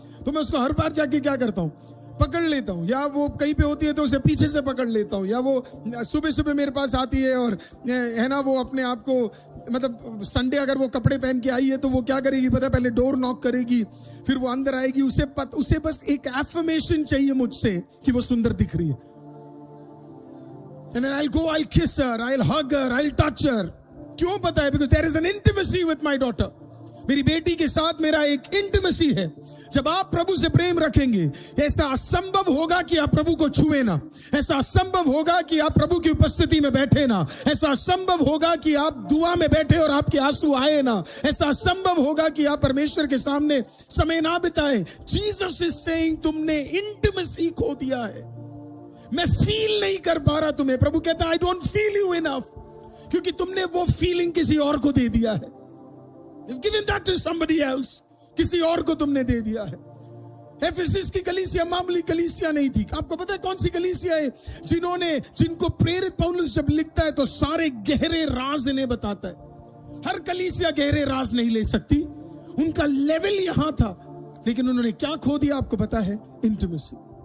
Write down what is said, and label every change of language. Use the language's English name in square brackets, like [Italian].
[Hindi] तो मैं उसको हर बार जाके क्या करता हूँ, पकड़ लेता हूँ, या वो कहीं पे होती है तो उसे पीछे से पकड़ लेता हूँ, या वो सुबह सुबह मेरे पास आती है और है ना वो अपने आप को, मतलब संडे अगर वो कपड़े पहन के आई है तो वो क्या करेगी पता है, पहले डोर नॉक करेगी, फिर वो अंदर आएगी, उसे बस एक एफर्मेशन चाहिए मुझसे कि वो सुंदर दिख रही है. [English] And then I'll go, I'll kiss her, I'll hug her, I'll touch her. [Hindi] क्यों पता है? [English] Because there is an intimacy with my daughter. [Hindi] मेरी बेटी के साथ मेरा एक इंटिमेसी है. जब आप प्रभु से प्रेम रखेंगे, ऐसा असंभव होगा कि आप प्रभु को छुए ना, ऐसा असंभव होगा कि आप प्रभु की उपस्थिति में बैठे ना, ऐसा असंभव होगा कि आप दुआ में बैठे और आपके आंसू आए ना, ऐसा असंभव होगा कि आप परमेश्वर के सामने समय ना बिताए. [English] Jesus is saying, [Hindi] तुमने इंटिमेसी खो दिया है, मैं फील नहीं कर पा रहा तुम्हें. प्रभु कहता है [English] I don't feel you enough, [Hindi] क्योंकि तुमने वो फीलिंग किसी और को दे दिया है. [English] You've given that to somebody else. [Hindi] किसी और को तुमने दे दिया है. एफेसस की कलीसिया मामूली कलीसिया नहीं थी. आपको पता है कौन सी कलीसिया है जिनको प्रेरित पौलुस जब लिखता है तो सारे गहरे राज इन्हें बताता है. हर कलीसिया गहरे राज नहीं ले सकती, उनका लेवल यहां था, लेकिन उन्होंने क्या खो दिया आपको पता है? इंटिमेसी.